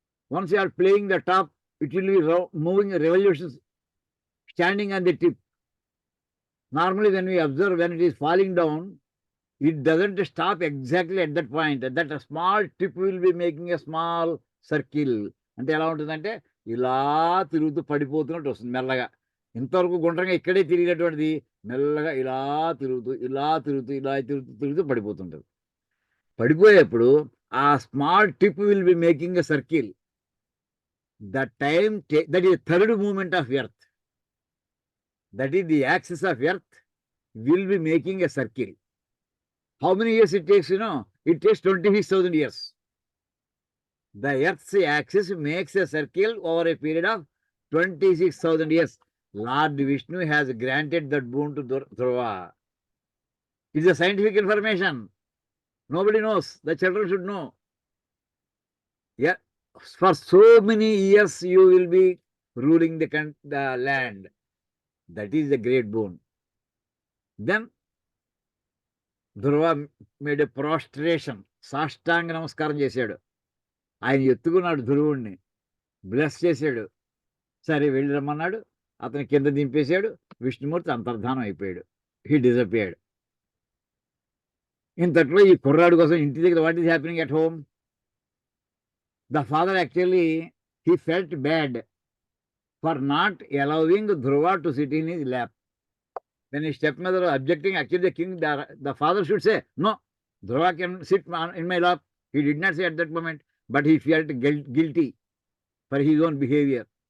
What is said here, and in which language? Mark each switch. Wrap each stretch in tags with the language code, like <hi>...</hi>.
<en>Once you are playing the top, it will be moving revolutions, standing on the tip. Normally, when we observe when it is falling down, it doesn't stop exactly at that point. At that small tip will be making a small circle.</en> <te>అంటే ఎలా ఉంటుందంటే ఇలా తిరుగుతూ పడిపోతున్నట్టు వస్తుంది మెల్లగా. ఇంతవరకు గుండ్రంగా ఇక్కడే తిరిగినటువంటిది మెల్లగా ఇలా తిరుగుతూ ఇలా తిరుగుతూ ఇలా తిరుగుతూ తిరుగుతూ పడిపోతుంటుంది. పడిపోయేప్పుడు ఆ</te> <en>Small tip will be making a circle. The time that is the third movement of earth, that is the axis of earth will be making a circle. How many years it takes, you know? It takes 26,000 years. The earth's axis makes a circle over a period of 26,000 years. Lord Vishnu has granted that boon to Dhruva. It is a scientific information. Nobody knows. The children should know. Yeah. For so many years you will be ruling the land. That is the great boon. Then Dhruva made a prostration.</en> <te>సాష్టాంగ నమస్కారం చేశాడు. ఆయన ఎత్తుకున్నాడు ధ్రువుణ్ణి, bless చేశాడు. సరే వెళ్ళి రమ్మన్నాడు. అతని కింద దింపేశాడు. విష్ణుమూర్తి అంతర్ధానం అయిపోయాడు.</te> <en>He disappeared.</en> <te>ఇంతట్లో ఈ కుర్రాడు కోసం ఇంటి దగ్గర</te> <en>What is happening at home? The father actually, he felt bad for not allowing Dhruva to sit in his lap. When his stepmother was objecting, actually the king, the father should say, no, Dhruva can sit in my lap. He did not say at that moment, but he felt guilty for his own behavior.</en>